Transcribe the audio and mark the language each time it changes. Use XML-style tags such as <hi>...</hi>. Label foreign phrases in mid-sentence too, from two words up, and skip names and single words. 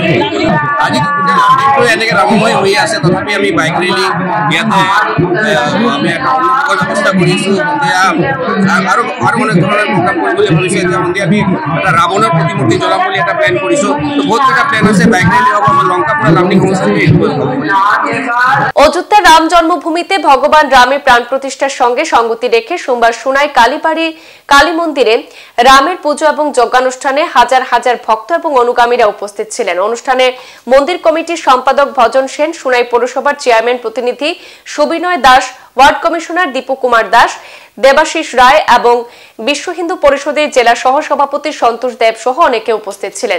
<as>আজি গোটেই এনেকৈ ৰামময় হৈ আছে, তথাপি আমি</as> <en>bike rally</en> <as>ইয়াতে আমি এটা অনুভৱৰ ব্যৱস্থা কৰিছোঁ। সন্ধিয়া আৰু অনেক ধৰণৰ প্ৰগ্ৰাম কৰিম বুলি ভাবিছোঁ। এতিয়া সন্ধিয়া আমি এটা ৰাৱণৰ প্ৰতিমূৰ্তি জ্বলাম বুলি এটা প্লেন কৰিছোঁ। তো বহুত কেইটা প্লেন আছে,</as> <en>bike rally</en> <as>হ'ব, আমাৰ লংকাপুৰা লামডিং সমষ্টিত</as> <bn>অযোধ্যার রাম জন্মভূমিতে ভগবান রামের প্রাণ প্রতিষ্ঠার সঙ্গে সঙ্গতি রেখে সোমবার সোনাই কালীবাড়ি কালী মন্দিরে রামের পুজো এবং যজ্ঞানুষ্ঠানে হাজার হাজার ভক্ত এবং অনুগামীরা উপস্থিত ছিলেন। অনুষ্ঠানে মন্দির কমিটির সম্পাদক ভজন সেন, সোনাই পৌরসভার চেয়ারম্যান প্রতিনিধি সুবিনয় দাস, ওয়ার্ড কমিশনার দীপু কুমার দাস, দেবাশিস রায় এবং বিশ্ব হিন্দু পরিষদের জেলা সহসভাপতি সন্তোষ দেব সহ অনেকে উপস্থিত ছিলেন।</bn>